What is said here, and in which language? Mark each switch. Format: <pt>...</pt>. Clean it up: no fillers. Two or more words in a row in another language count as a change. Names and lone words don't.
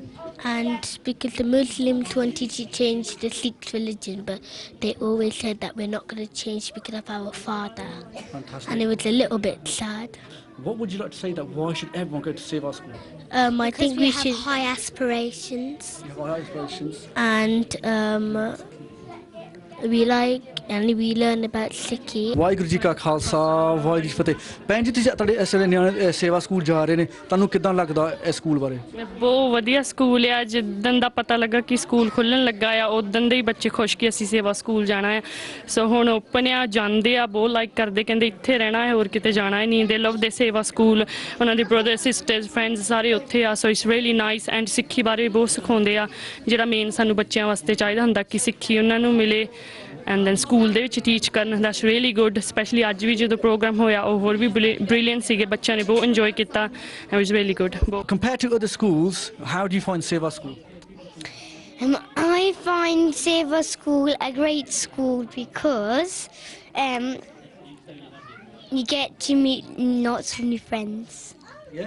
<en>And because the Muslims wanted to change the Sikh religion, but they always said that we're not going to change because of our father. Fantastic. And it was a little bit sad. What would you like to say that why should everyone go to Seva School? I think we should have high aspirations. You have high aspirations. And we learn about Sikhi.</en> <pa>ਵਾਹਿਗੁਰੂ ਜੀ ਕਾ ਖਾਲਸਾ ਵਾਹਿਗੁਰੂ ਜੀ ਕੀ ਫਤਿਹ. ਭੈਣ ਜੀ ਤੁਸੀਂ ਤੁਹਾਡੇ ਇਸ ਵੇਲੇ ਨਿਆਣੇ ਸੇਵਾ ਸਕੂਲ ਜਾ ਰਹੇ ਨੇ, ਤੁਹਾਨੂੰ ਕਿੱਦਾਂ ਲੱਗਦਾ ਇਸ ਸਕੂਲ ਬਾਰੇ? ਬਹੁਤ ਵਧੀਆ ਸਕੂਲ ਆ। ਜਿੱਦਣ ਦਾ ਪਤਾ ਲੱਗਾ ਕਿ ਸਕੂਲ ਖੁੱਲ੍ਹਣ ਲੱਗਾ ਆ ਉਦੋਂ ਦੇ ਹੀ ਬੱਚੇ ਖੁਸ਼ ਕਿ ਅਸੀਂ ਸੇਵਾ ਸਕੂਲ ਜਾਣਾ ਹੈ। ਸੋ ਹੁਣ ਓਪਨ ਆ, ਜਾਂਦੇ ਆ, ਬਹੁਤ ਲਾਈਕ ਕਰਦੇ, ਕਹਿੰਦੇ ਇੱਥੇ ਰਹਿਣਾ ਹੈ, ਹੋਰ ਕਿਤੇ ਜਾਣਾ ਹੀ ਨਹੀਂ।</pa> <en>they love the</en> <pa>ਸੇਵਾ ਸਕੂਲ, ਉਹਨਾਂ ਦੇ</pa> <en>brother sisters friends</en> <pa>ਸਾਰੇ ਉੱਥੇ ਆ।</pa> <en>so it's really nice, and</en> <pa>ਸਿੱਖੀ ਬਾਰੇ ਬਹੁਤ ਸਿਖਾਉਂਦੇ ਆ, ਜਿਹੜਾ ਮੇਨ ਸਾਨੂੰ ਬੱਚਿਆਂ ਵਾਸਤੇ ਚਾਹੀਦਾ ਹੁੰਦਾ ਕਿ ਸਿੱਖੀ ਉਹਨਾਂ ਨੂੰ ਮਿਲੇ।</pa> <en>And then school</en> <pa>ਦੇ ਵਿੱਚ</pa> <en>teach ਕਰਨ, that's really good.</en> <pa>Especially ਅੱਜ ਵੀ ਜਦੋਂ program ਹੋਇਆ ਉਹ ਹੋਰ ਵੀ brilliant ਸੀਗੇ, ਬੱਚਿਆਂ ਨੇ ਬਹੁਤ enjoy ਕੀਤਾ.</pa> <en>It was really good. Compared to other schools, how do you find Seva School? I find Seva School a great school because you get to meet lots of new friends. Yeah.</en>